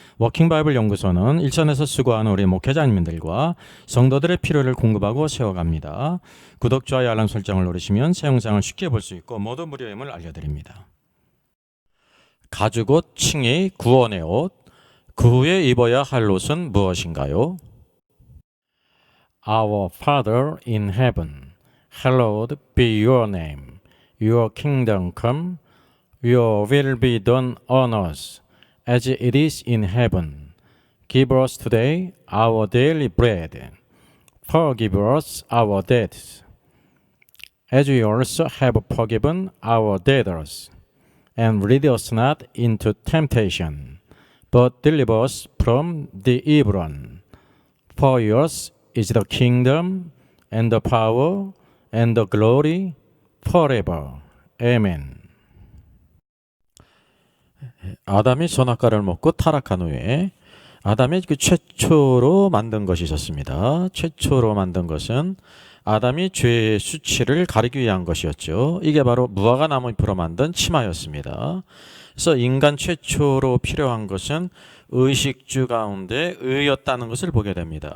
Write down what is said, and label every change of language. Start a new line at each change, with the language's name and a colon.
Korean: 워킹바이블 연구소는 일선에서 수고하는 우리 목회자님들과 성도들의 필요를 공급하고 세워갑니다. 구독, 좋아요, 알람 설정을 누르시면 새 영상을 쉽게 볼 수 있고 모두 무료임을 알려드립니다. 가죽옷, 칭의, 구원의 옷. 그 후에 입어야 할 옷은 무엇인가요?
English: Our Father in heaven, hallowed be your name. Your kingdom come, your will be done on earth as it is in heaven. Give us today our daily bread. Forgive us our debts, as we also have forgiven our debtors. And lead us not into temptation, but deliver us from the evil one. For yours is the kingdom, and the power, and the glory, forever. Amen.
Korean: 아담이 선악과를 먹고 타락한 후에 아담이 최초로 만든 것이 있었습니다. 최초로 만든 것은 아담이 죄의 수치를 가리기 위한 것이었죠. 이게 바로 무화과 나무잎으로 만든 치마였습니다. 그래서 인간 최초로 필요한 것은 의식주 가운데 의였다는 것을 보게 됩니다.